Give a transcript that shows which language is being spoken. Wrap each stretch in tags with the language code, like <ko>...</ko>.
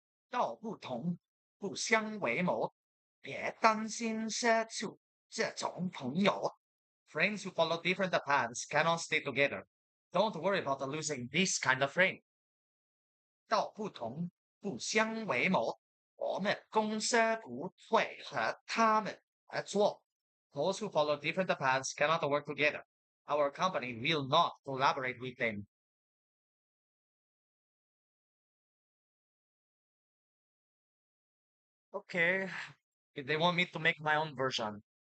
<zh>道不同，不相为谋。别担心失去这种朋友.</zh> <en>Friends who follow different paths cannot stay together. Don't worry about losing this kind of friend.</en> <zh>道不同，不相为谋。我们公司不会和他们合作。</zh> <en>Those who follow different paths cannot work together. Our company will not collaborate with them. Okay, if they want me to make my own version.</en>